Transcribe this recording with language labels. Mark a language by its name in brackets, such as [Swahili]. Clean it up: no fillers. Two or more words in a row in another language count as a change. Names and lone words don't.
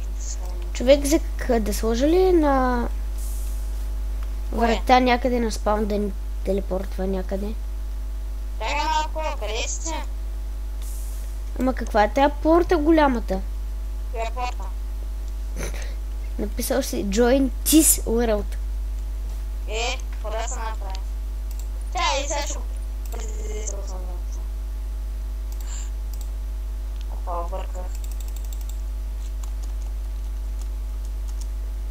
[Bulgarian] Човек да сложи ли на... врата някъде на спаун да ни телепортва някъде? Чакай малко, къде сте? Ама каква е тая порта голямата? Коя порта? Написал си [English] Join this world. [Bulgarian] Какво да се направи? И сега ще го предизвикам съм въобще. Опа, обърках.